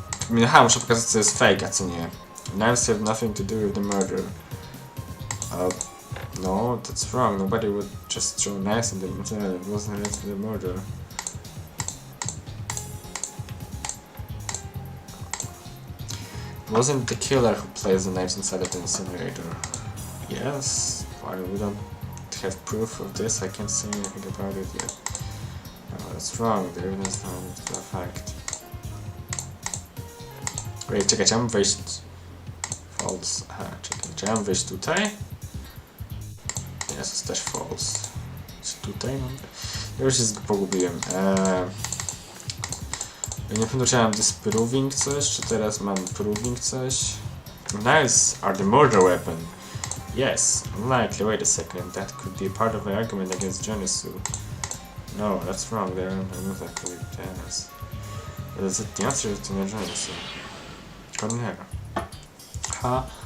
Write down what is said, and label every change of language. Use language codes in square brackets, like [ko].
[en] I mean, [pl] muszę pokazać, co jest fake, a co nie. [en] Knives have nothing to do with the murder. No, that's wrong. Nobody would just throw knives in the incinerator. It wasn't related to the murder. It wasn't the killer who placed the knives inside of the incinerator. Yes, while we don't have proof of this, I can't say anything about it yet. What's wrong? The evidence not to fact. Wait, [pl] czekaj, chciałem wejść... False. Aha, czekaj, chciałem wejść tutaj? Nie, jest też false. Czy tutaj mam? Ja już się pogubiłem. Nie pamiętam, czy mam disproving coś, czy teraz mam proving coś. [en] Knives are the murder weapon. Yes, unlikely. Wait a second, that could be part of my argument against Janisu. No, that's wrong. They're not actually Janus. But is it the answer to my Janisu? Come here. Huh?